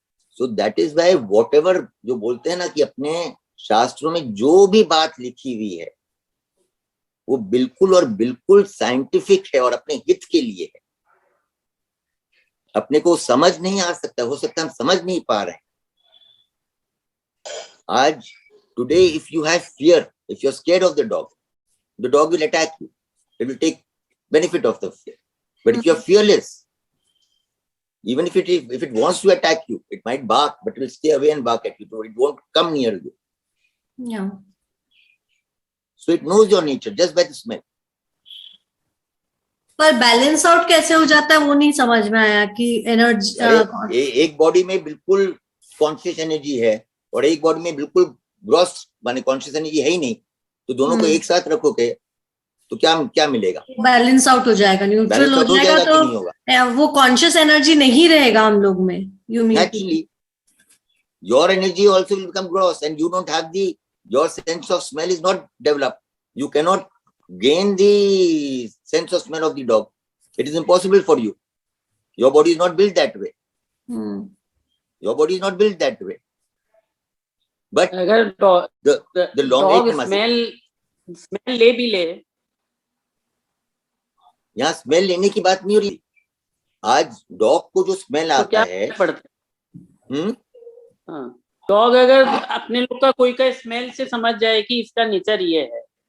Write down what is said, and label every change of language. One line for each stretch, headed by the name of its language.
English: So that is why whatever
Hindi: जो बोलते हैं ना कि अपने शास्त्रों में जो भी बात लिखी हुई है वो बिल्कुल और बिल्कुल साइंटिफिक है और अपने हित के लिए है. अपने को समझ नहीं आ सकता, हो सकता है हम समझ नहीं पा रहे हैं. आज
English: today if you have fear, if you're scared of the dog will attack you. It will take benefit of the fear. But if you're fearless, even if it wants to attack you, it might bark, but it will stay away and bark at you. It won't come near you. Yeah. So it knows your nature just by the smell.
Hindi: पर balance out कैसे हो जाता है वो नहीं समझ में आया कि एनर्जी एक बॉडी में बिल्कुल कॉन्शियस एनर्जी है और एक बॉडी में बिल्कुल ग्रॉस माने कॉन्शियस एनर्जी है ही नहीं, तो दोनों को एक साथ रखोगे तो क्या मिलेगा? बैलेंस आउट हो जाएगा, न्यूट्रल हो जाएगा, तो वो कॉन्शियस एनर्जी नहीं रहेगा हम लोग में.
English: Naturally, your energy also will become gross and you don't have your sense of smell is not developed. You cannot gain the sense of smell of the dog. It is impossible for you. Your body is not built that way. Your body is not built that way. But
Hindi: अगर
English: the long
Hindi: dog smell ले भी ले, यहाँ smell लेने की बात नहीं हो रही. आज डॉग को जो स्मेल तो आता क्या है, डॉग अगर अपने लोग का कोई का स्मेल से समझ जाए कि इसका नेचर ये है,